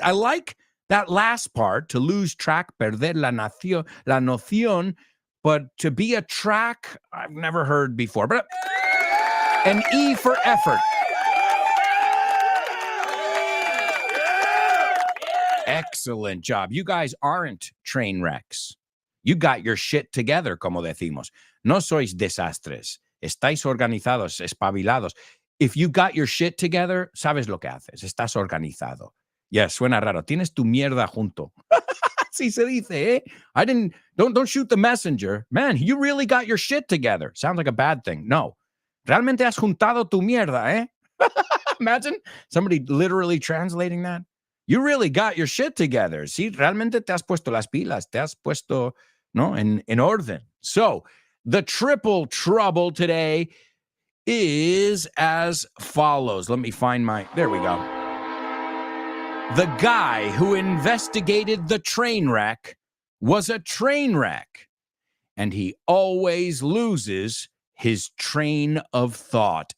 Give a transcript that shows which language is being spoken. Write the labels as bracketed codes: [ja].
[en] I like that last part, to lose track, [es] perder la noción, [en] but to be a track, I've never heard before. But an E for effort. Excellent job. You guys aren't train wrecks. You got your shit together, [es] como decimos. No sois desastres. Estáis organizados, espabilados. [en] If you got your shit together, [es] sabes lo que haces. Estás organizado. [en] Yeah, [es] suena raro. Tienes tu mierda junto. Así se dice, eh? [en] Don't shoot the messenger. Man, you really got your shit together. Sounds like a bad thing. No. [es] Realmente has juntado tu mierda, eh? [en] Imagine somebody literally translating that. You really got your shit together. [es] Sí, realmente te has puesto las pilas. Te has puesto, no, en orden. [en] So, the triple trouble today is as follows. Let me find there we go. The guy who investigated the train wreck was a train wreck, and he always loses his train of thought.